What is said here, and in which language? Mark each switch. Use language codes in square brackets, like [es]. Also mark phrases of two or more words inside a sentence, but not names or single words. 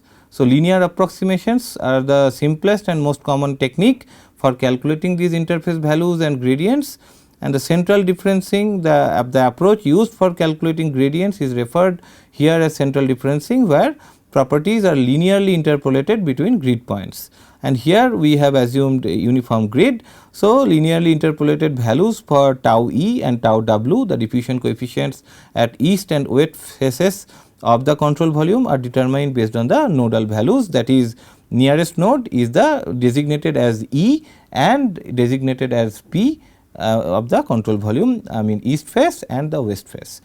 [en] So, linear approximations are the simplest and most common technique for calculating these interface values and gradients, and the central differencing, the approach used for calculating gradients is referred here as central differencing, where properties are linearly interpolated between grid points. And here we have assumed a uniform grid. So, linearly interpolated values for tau E and tau W, the diffusion coefficients at east and west phases of the control volume, are determined based on the nodal values, that is nearest node is the designated as E and designated as P of the control volume, I mean east phase and the west phase.